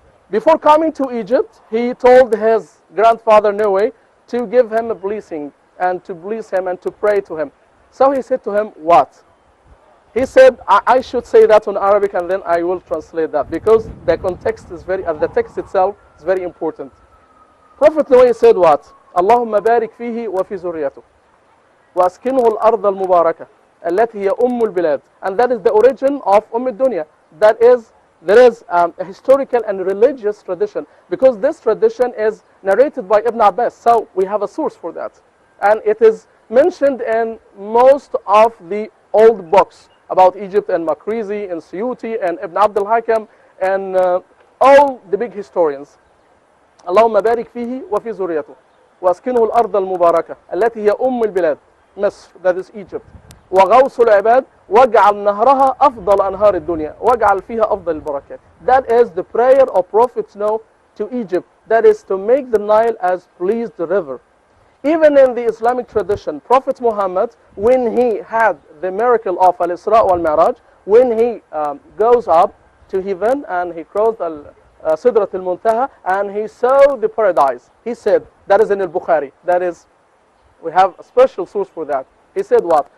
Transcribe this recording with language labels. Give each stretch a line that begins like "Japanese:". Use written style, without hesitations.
English: Before coming to Egypt, he told his grandfather Noah to give him a blessing and to bless him and to pray to him. So he said to him, what? He said, I should say that in Arabic and then I will translate that, because the context is the text itself is very important. Prophet Noah said what?
Arabic: اللهم بارك فيه وفي ذريته واسكنه الأرض المباركة التي هي البلاد.
English: And that is the origin of الدنيا. That is, there is a historical and religious tradition, because this tradition is narrated by Ibn Abbas. So we have a source for that. And it is mentioned in most of the old books about Egypt, and Makrizi, and Suyuti, and Ibn Abd al-Hakam, and all the big historians.
Arabic: اللهم بارك فيه وفي ذريته واسكنه الأرض المباركة التي هي البلاد مصر,
English: that is Egypt.
Arabic: وغوص العباد واجعل نهرها أفضل أنهار الدنيا واجعل فيها أفضل البركات.
English: That is the prayer of Prophet Noah to Egypt. That is to make the Nile as pleased river. Even in the Islamic tradition, Prophet Muhammad, when he had the miracle of Al-Isra wal-Mi'raj, when he goes up to heaven and he crossed Sidrat al-Muntaha and he saw the paradise, he said, that is in al-Bukhari, that is, we have a special source for that. He said what?